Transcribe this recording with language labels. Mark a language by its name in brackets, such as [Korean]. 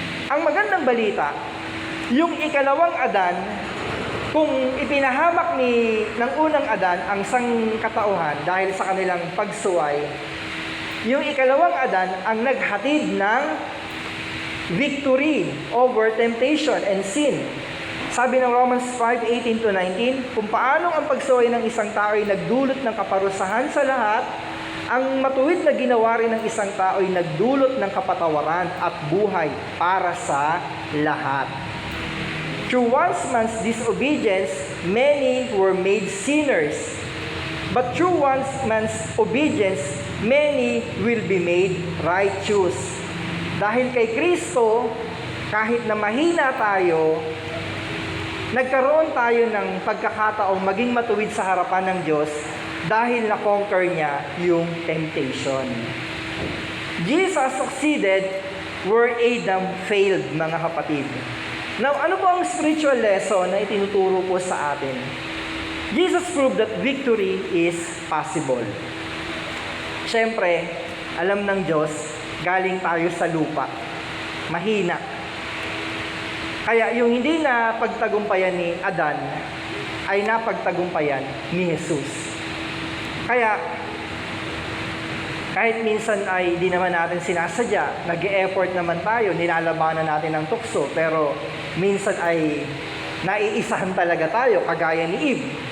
[Filipino] Ang magandang balita, yung ikalawang Adan, kung ipinahamak ng unang Adan ang sangkatauhan dahil sa kanilang pagsuway, yung ikalawang Adan ang naghatid ng [English] victory over temptation and sin. [Filipino] Sabi ng Romans 5:18-19, kung paanong ang pagsuway ng isang tao ay nagdulot ng kaparusahan sa lahat, ang matuwid na ginawa rin ng isang tao ay nagdulot ng kapatawaran at buhay para sa lahat. [English] Through one man's disobedience, many were made sinners. But through one man's obedience, many will be made righteous. [Filipino] Dahil kay Kristo, kahit na mahina tayo, nagkaroon tayo ng pagkakataong maging matuwid sa harapan ng Diyos dahil na-conquer niya yung temptation. [English] Jesus succeeded where Adam failed, mga kapatid. [Filipino] Now, ano po ang spiritual lesson na itinuturo po sa atin? [English] Jesus proved that victory is possible. [Filipino] Siyempre, alam ng Diyos, galing tayo sa lupa. Mahina. Kaya yung hindi na pagtagumpayan ni Adan, ay napagtagumpayan ni Jesus. Kaya, kahit minsan ay di naman natin sinasadya, nag-e-effort naman tayo, nilalabanan natin ang tukso, pero minsan ay naiisahan talaga tayo, kagaya ni Eve.